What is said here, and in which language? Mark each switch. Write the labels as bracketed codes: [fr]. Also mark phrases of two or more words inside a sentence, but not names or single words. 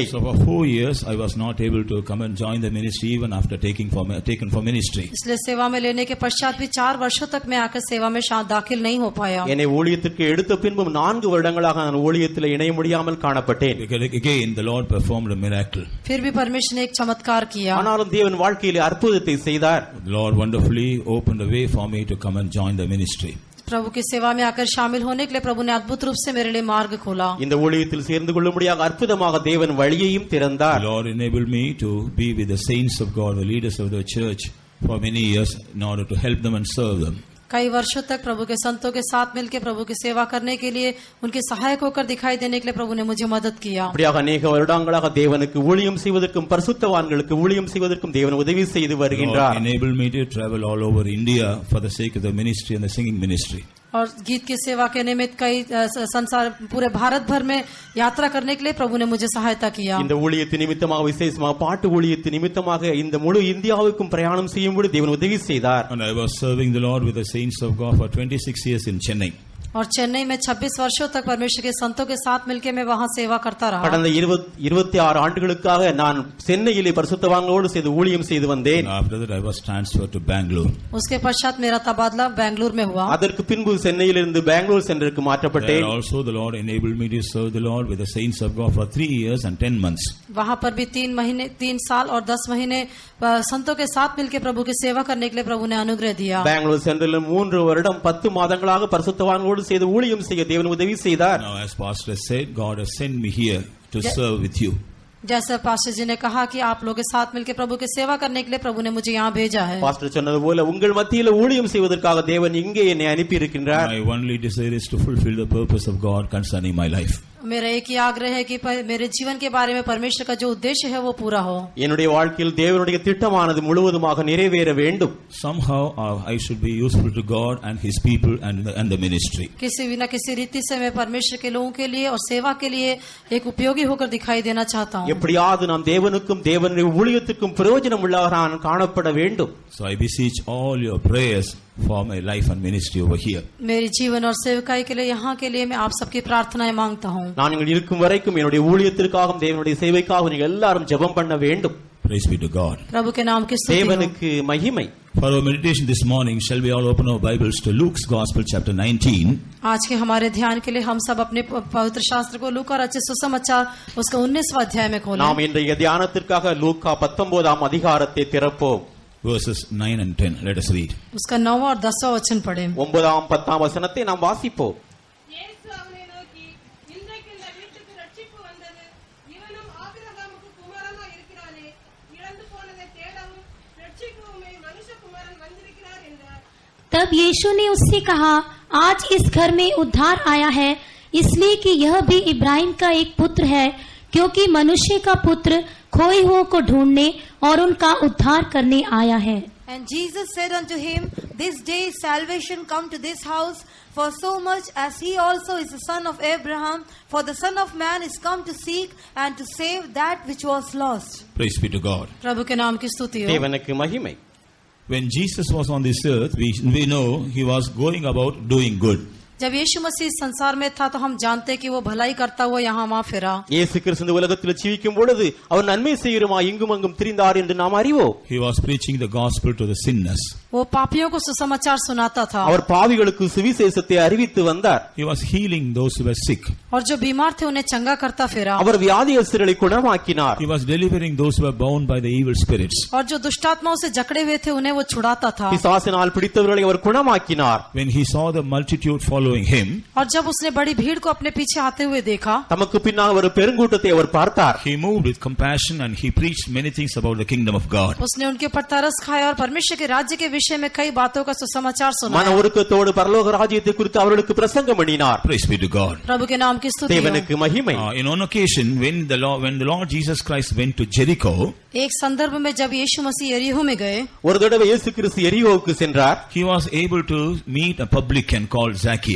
[en] So for 4 years I was not able to come and join the ministry even after taken for ministry. [hi] इसलिए सेवा में लेने के पश्चात भी 4 वर्षों तक मैं आकर सेवा में दाखिल नहीं हो पाया। [ta] என்னை ஊழியத்திற்கு எடுத்த பின்பும் 4 வருடங்களாக நான் ஊழியத்தில் இணைய முடியாமல் காணப்பட்டேன். [en] Again the Lord performed a miracle. [hi] फिर भी परमेश्वर ने एक चमत्कार किया। [ta] ஆனாலும் தேவன் வாழ்க்கையிலே அற்புதத்தை செய்தார். [en] The Lord wonderfully opened a way for me to come and join the ministry. [hi] प्रभु की सेवा में आकर शामिल होने के लिए प्रभु ने अद्भुत रूप से मेरे लिए मार्ग खोला। [ta] இந்த ஊழியத்தில் சேர்ந்து கொள்ளும்படியாக அற்புதமாக தேவன் வழியையும் திறந்தார். [en] The Lord enabled me to be with the saints of God, the leaders of the church for many years in order to help them and serve them. [hi] कई वर्षों तक प्रभु के संतों के साथ मिलकर प्रभु की सेवा करने के लिए उनके सहायक होकर दिखाई देने के लिए प्रभु ने मुझे मदद किया। [ta] அப்படியாக अनेक வருடங்களாக தேவனுக்கு ஊழியம் செய்வதற்கும் பரிசுத்தவான்களுக்கு ஊழியம் செய்வதற்கும் தேவன் உதவி செய்து வருகின்றார். [en] God enabled me to travel all over India for the sake of the ministry and the singing ministry. [hi] और गीत की सेवा के निमित्त कई संसार पूरे भारत भर में यात्रा करने के लिए प्रभु ने मुझे सहायता किया। [ta] இந்த ஊழியத்தின் நிமித்தமாக விசேஷமாக பாட்டு ஊழியத்தின் நிமித்தமாக இந்த முழு இந்தியாவுக்கும் பிரயாணம் செய்யும்படி தேவன் உதவி செய்தார். [en] And I was serving the Lord with the saints of God for 26 years in Chennai. [hi] और चेन्नई में 26 वर्षों तक परमेश्वर के संतों के साथ मिलकर मैं वहां सेवा करता रहा। [ta] கடந்த 26 ஆண்டுகளுக்காக நான் சென்னையிலே பரிசுத்தவான்களோடு சேர்ந்து ஊழியம் செய்து வந்தேன். [en] After that I was transferred to Bangalore. [hi] उसके पश्चात मेरा तबादला बेंगलुरु में हुआ। [ta] அதற்கு பின்பு சென்னையிலிருந்து பெங்களூர் சென்றிற்கு மாற்றப்பட்டேன். [en] There also the Lord enabled me to serve the Lord with the saints of God for 3 years and 10 months. [hi] वहां पर भी 3 साल और 10 महीने संतों के साथ मिलकर प्रभु की सेवा करने के लिए प्रभु ने अनुग्रह दिया। [ta] பெங்களூர் சென்றிலும் 3 வருடம் 10 மாதங்களாக பரிசுத்தவான்களோடு செய்து ஊழியம் செய்ய தேவன் உதவி செய்தார். [en] Now as pastor said, God has sent me here to serve with you. [hi] जैसे पास्टर जी ने कहा कि आप लोग के साथ मिलकर प्रभु की सेवा करने के लिए प्रभु ने मुझे यहाँ भेजा है। [ta] பாஸ்டர் சொன்னது போல உங்கள் மத்தியில ஊழியம் செய்வதற்காக தேவன் இங்கே என்னை அனுப்பி இருக்கின்றார். [en] My only desire is to fulfill the purpose of God concerning my life. [hi] मेरा एक ही आग्रह है कि मेरे जीवन के बारे में परमेश्वर का जो उद्देश्य है वो पूरा हो. [ta] என்னுடைய வாழ்க்கையில் தேவனுடைய திட்டமானது முழுவதுமாக நிறைவேற வேண்டும். [en] Somehow I should be useful to God and His people and the ministry. [hi] किसी भी न किसी रीति से मैं परमेश्वर के लोगों के लिए और सेवा के लिए एक उपयोगी होकर दिखाई देना चाहता हूँ. [ta] எப்படியாவது நாம் தேவனுக்கும் தேவனுடைய ஊழியத்துக்கும் பிரயோஜனம் உள்ளவராக காணப்பட வேண்டும். [en] So I beseech all your prayers for my life and ministry over here. [hi] मेरे जीवन और सेवकाई के लिए यहाँ के लिए मैं आप सबकी प्रार्थनाएं मांगता हूँ. [ta] நான் இங்கு இருக்கும் வரைக்கும் என்னுடைய ஊழியத்திற்காகவும் தேவனுடைய சேவைக்காகவும் நீங்கள் எல்லாரும் ஜெபம் பண்ண வேண்டும். [en] Praise be to God. [hi] प्रभु के नाम की स्तुति हो. [ta] தேவனுக்கு மகிமை. [en] For our meditation this morning, shall we all open our Bibles to Luke's Gospel chapter 19? [hi] आज के हमारे ध्यान के लिए हम सब अपने पवित्र शास्त्र को लूका रचित सुसमाचार उसका 19वां अध्याय में खोलें. [ta] நாம் இன்றைய தியானத்திற்காக லூக்கா 19ஆம் அதிகாரத்தை திறப்போம். [en] Verses 9 and 10. Let us read. [hi] उसका 9वां और 10वां वचन पढ़ें. [ta] 9ஆம் 10ஆம் வசனத்தை நாம் வாசிப்போம். [hi] तब यीशु ने उससे कहा, आज इस घर में उद्धार आया है, इसलिए कि यह भी इब्राहिम का एक पुत्र है, क्योंकि मनुष्य का पुत्र खोए हुओं को ढूंढने और उनका उद्धार करने आया है. [en] And Jesus said unto him, this day is salvation come to this house, for so much as he also is the son of Abraham, for the Son of Man is come to seek and to save that which was lost. Praise be to God. [hi] प्रभु के नाम की स्तुति हो. [ta] தேவனுக்கு மகிமை. [en] When Jesus was on this earth, we know he was going about doing good. [hi] जब यीशु मसीह संसार में था तो हम जानते कि वो भलाई करता हुआ यहाँ वहाँ फिरा. [ta] இயேசு கிறிஸ்து இந்த உலகத்தில் ஜீவிக்கும் பொழுது அவர் நன்மை செய்யுமாய் இங்கும் அங்கும் திரிந்தார் என்று நாம் அறிவோம். [en] He was preaching the gospel to the sinners. [hi] वो पापियों को सुसमाचार सुनाता था. [ta] அவர் பாவிகளுக்கு சுவிசேஷத்தை அறிவித்து வந்தார். [en] He was healing those who were sick. [hi] और जो बीमार थे उन्हें चंगा करता फिरा. [ta] அவர் வியாதியஸ்தர்களை குணமாக்கினார். [en] He was delivering those who were bound by the evil spirits. [hi] और जो दुष्टात्माओं से जकड़े हुए थे उन्हें वो छुड़ाता था. [ta] பிசாசினால் பிடித்தவர்களை அவர் குணமாக்கினார். [en] When he saw the multitude following him, [hi] और जब उसने बड़ी भीड़ को अपने पीछे आते हुए देखा, [ta] தமக்கு பின்னால் ஒரு பெருங்கூட்டத்தை அவர் பார்த்தார். [en] he moved with compassion and he preached many things about the kingdom of God. [hi] उसने उनके ऊपर तरस खाया और परमेश्वर के राज्य के विषय में कई बातों का सुसमाचार [ta] மன [hi] सुनाया. [ta] உருக்கத்தோடு பரலோக ராஜ்யத்தை குறித்து அவர்களுக்கு பிரசங்கம் பண்ணினார். [en] Praise be to God. [hi] प्रभु के नाम की स्तुति हो. [ta] தேவனுக்கு மகிமை. [en] In one occasion, when the Lord Jesus Christ went to Jericho, [hi] एक संदर्भ में जब यीशु मसीह यरीहो में गए, [ta] ஒரு தடவை இயேசு கிறிஸ்து எரிகோவுக்கு சென்றார். [en] he was able to meet a publican called Zacchaeus.